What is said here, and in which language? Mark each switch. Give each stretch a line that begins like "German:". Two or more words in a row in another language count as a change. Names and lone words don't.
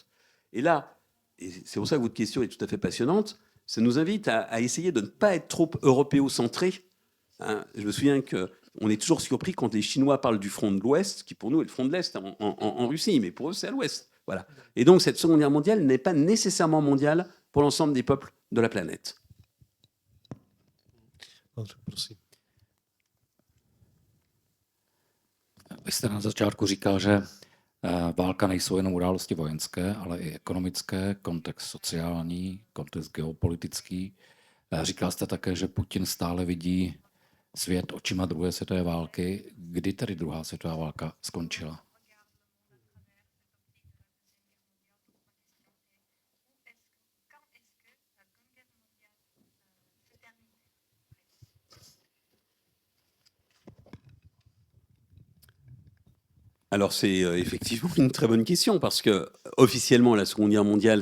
French: Et là, et c'est pour ça que votre question est tout à fait passionnante, ça nous invite à essayer de ne pas être trop européocentré. Hein, je me souviens qu'on est toujours surpris quand les Chinois parlent du front de l'Ouest, qui pour nous est le front de l'Est en Russie, mais pour eux c'est à l'Ouest. Voilà. Et donc cette Seconde Guerre mondiale n'est pas nécessairement mondiale pour l'ensemble des peuples de la planète.
Czech: Vy jste na začátku říkal, že válka nejsou jenom události vojenské, ale i ekonomické, kontext sociální, kontext geopolitický. Říkal jste také, že Putin stále vidí svět očima druhé světové války. Kdy tedy druhá světová válka skončila?
French: Alors c'est effectivement une très bonne question parce que officiellement la Seconde Guerre mondiale